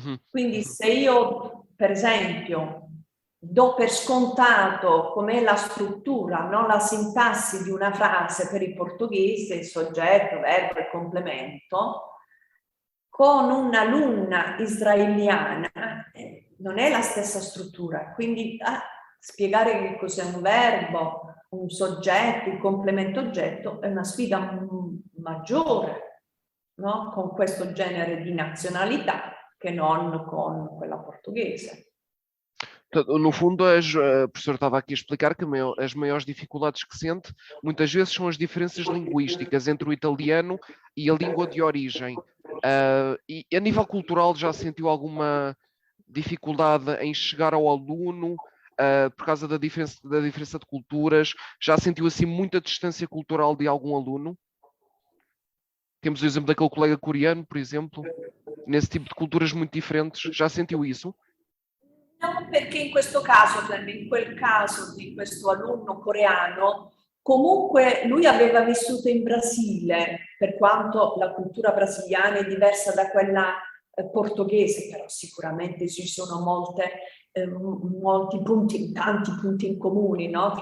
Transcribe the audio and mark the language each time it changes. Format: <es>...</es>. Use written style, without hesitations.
<it>Quindi se io, per esempio, do per scontato com'è la struttura, non la sintassi di una frase per il portoghese, soggetto, verbo e complemento, con un'alunna israeliana non è la stessa struttura. Quindi spiegare che cos'è un verbo, un soggetto, il complemento oggetto è una sfida maggiore, no? Con questo genere di nazionalità che non con quella portuguesa.</it> <pt>No fundo, a professora estava aqui a explicar que as maiores dificuldades que sente muitas vezes são as diferenças linguísticas entre o italiano e a língua de origem. E a nível cultural já sentiu alguma dificuldade em chegar ao aluno por causa da diferença de culturas? Já sentiu assim muita distância cultural de algum aluno? Temos o exemplo daquele colega coreano, por exemplo, nesse tipo de culturas muito diferentes. Já sentiu isso?</pt> <it>No, perché in questo caso, in quel caso di questo alunno coreano, comunque lui aveva vissuto in Brasile, per quanto la cultura brasiliana è diversa da quella portoghese, però sicuramente ci sono molti punti, tanti punti in comune, no?</it>